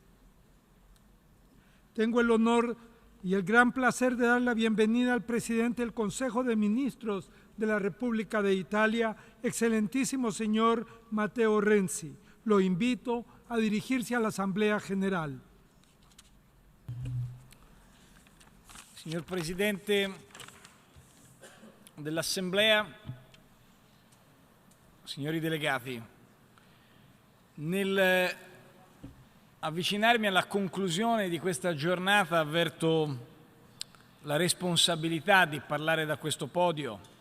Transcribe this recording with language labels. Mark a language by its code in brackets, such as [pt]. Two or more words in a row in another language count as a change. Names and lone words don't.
[es] Tengo el honor y el gran placer de dar la bienvenida al presidente del Consejo de Ministros de la República de Italia, excelentísimo señor Matteo Renzi. Lo invito a dirigirse a la Asamblea General. [it] Signor Presidente dell'Assemblea, signori delegati, nel avvicinarmi alla conclusione di questa giornata avverto la responsabilità di parlare da questo podio